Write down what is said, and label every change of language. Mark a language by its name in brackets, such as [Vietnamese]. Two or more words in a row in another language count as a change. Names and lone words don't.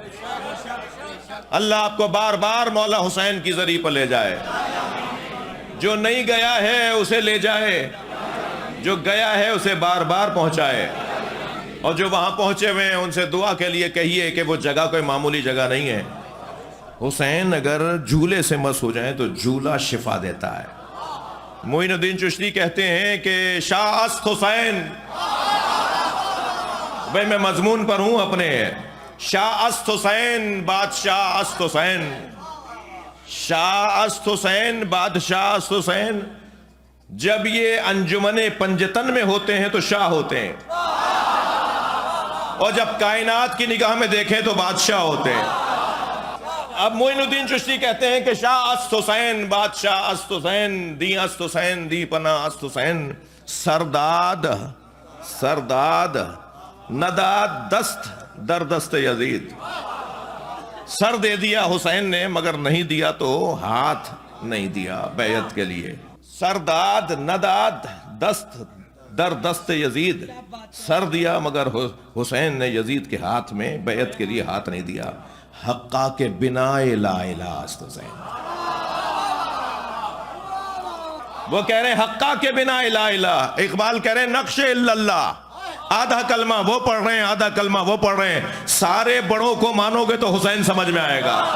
[Urdu] اللہ آپ کو بار بار مولا حسین کی زری پر لے جائے، جو نہیں گیا ہے اسے لے جائے، جو گیا ہے اسے بار بار پہنچائے، اور جو وہاں پہنچے ہوئے ہیں ان سے دعا کے لیے کہیے کہ وہ جگہ کوئی معمولی جگہ نہیں ہے۔ حسین اگر جھولے سے مس ہو جائیں تو جھولا شفا دیتا ہے۔ معین الدین چشتی کہتے ہیں کہ [Persian] شاہ است حسین، [Urdu] بھئی میں مضمون پر ہوں اپنے، [Persian] شاہ است حسین بادشاہ است حسین، [Urdu] شاہ است حسین بادشاہ است حسین، جب یہ انجمن پنجتن میں ہوتے ہیں تو شاہ ہوتے ہیں، اور جب کائنات کی نگاہ میں دیکھیں تو بادشاہ ہوتے ہیں۔ اب معین الدین چشتی کہتے ہیں کہ [Persian] شاہ است حسین بادشاہ است حسین، دی است حسین دی پناہ است حسین، سرداد نداد دست در دست یزید۔ [Urdu] سر دے دیا حسین نے مگر نہیں دیا تو ہاتھ نہیں دیا بیعت کے لیے۔ [Persian] سرداد نداد دست در دست یزید، [Urdu] سر دیا مگر حسین نے یزید کے ہاتھ میں بیعت کے لیے ہاتھ نہیں دیا۔ [Persian] حقا کے بنا لا الہ است حسین، [Urdu] وہ کہہ رہے ہیں [Persian] حقا کے بنا لا الہ، [Urdu] اقبال کہہ رہے ہیں [Arabic] نقش الا اللہ، [Urdu] آدھا کلمہ وہ پڑھ رہے ہیں، آدھا کلمہ وہ پڑھ رہے ہیں، سارے بڑوں کو مانو گے تو حسین سمجھ میں آئے گا۔